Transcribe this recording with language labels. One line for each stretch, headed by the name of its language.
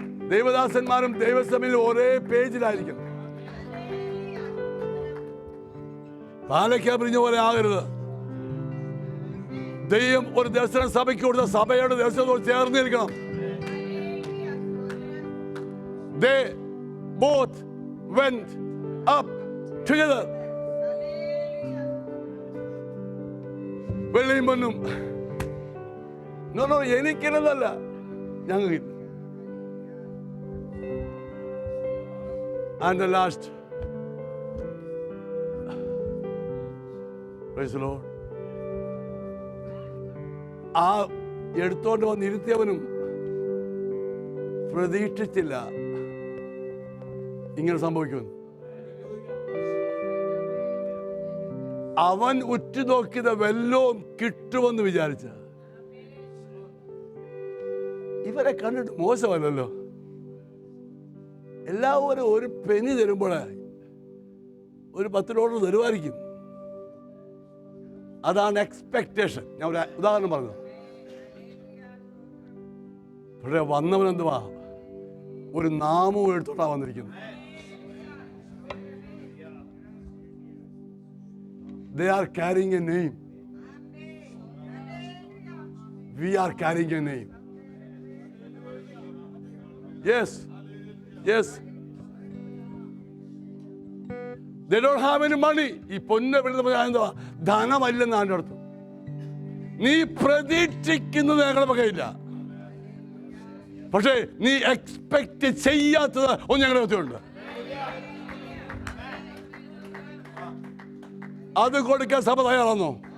Malayalam: ദൈവദാസന്മാരും ദൈവസഭയിലും ഒരേ പേജിലായിരിക്കണം. പാലയ്ക്ക പിരിഞ്ഞ പോലെ ആകരുത്. ദൈവം ഒരു ദർശനം സഭയ്ക്ക് കൊടുത്ത സഭയുടെ ദർശനത്തോട് ചേർന്ന് നിൽക്കണം.
English: They both went up together.
Malayalam: വെള്ളിയും പൊന്നും എനിക്കില്ലെന്നല്ല, ഞങ്ങൾക്ക്.
English: And the last, praise the Lord.
Malayalam: ആ എടുത്തോണ്ട് വന്നിരുത്തിയവനും പ്രതീക്ഷിച്ചില്ല ഇങ്ങനെ സംഭവിക്കുമെന്ന്. അവൻ ഉറ്റുനോക്കിയത് വല്ലോം കിട്ടുമെന്ന് വിചാരിച്ച. ഇവരെ കണ്ടിട്ട് മോശമല്ലല്ലോ. എല്ലാവരും ഒരു പെനി തരുമ്പോഴേ ഒരു $10 തരുമായിരിക്കും. അതാണ് എക്സ്പെക്ടേഷൻ. ഞാൻ ഒരു ഉദാഹരണം പറഞ്ഞു. പക്ഷേ വന്നവനെന്തുവാ? ഒരു നാമവും എടുത്തോണ്ടാ വന്നിരിക്കുന്നത്.
English: They are carrying a name. We are carrying a name. Yes. Yes. They don't have any money.
Malayalam: ഈ പൊന്നെ വിടുന്ന എന്തുവാ? ധനമല്ലെന്ന് അതിൻ്റെ അർത്ഥം. നീ പ്രതീക്ഷിക്കുന്നത് ഞങ്ങളുടെ പകയില്ല, പക്ഷേ നീ എക്സ്പെക്ട് ചെയ്യാത്തത് ഒന്ന് ഞങ്ങളുടെ അടുത്തുണ്ട്. അത് കൊടുക്കാൻ സഭ തയ്യാറാണോ?